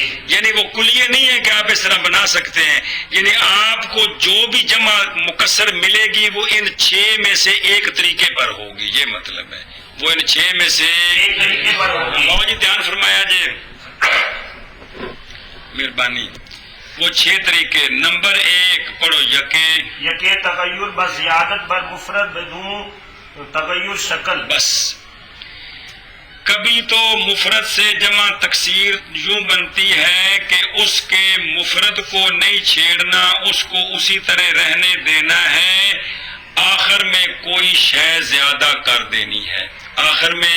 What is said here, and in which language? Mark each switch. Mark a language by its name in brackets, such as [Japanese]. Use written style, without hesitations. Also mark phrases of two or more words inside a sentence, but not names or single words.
[Urdu] یعنی وہ کلیہ نہیں ہے کہ آپ اس طرح بنا سکتے ہیں، یعنی آپ کو جو بھی جمع مکسر ملے گی وہ ان 6 میں سے ایک طریقے پر ہوگی، یہ مطلب ہے، وہ ان 6 میں سے ایک طریقے پر ہوگی۔ بابا جی دھیان فرمایا جی، مہربانی۔ وہ 6 طریقے، نمبر 1 پڑھو، [Persian] یکے تغیر بزیادت بر مفرد بدون تغیر شکل۔ [Urdu] بس کبھی تو مفرد سے جمع تکسیر یوں بنتی ہے کہ اس کے مفرد کو نہیں چھیڑنا، اس کو اسی طرح رہنے دینا ہے، آخر میں کوئی شے زیادہ کر دینی ہے، آخر میں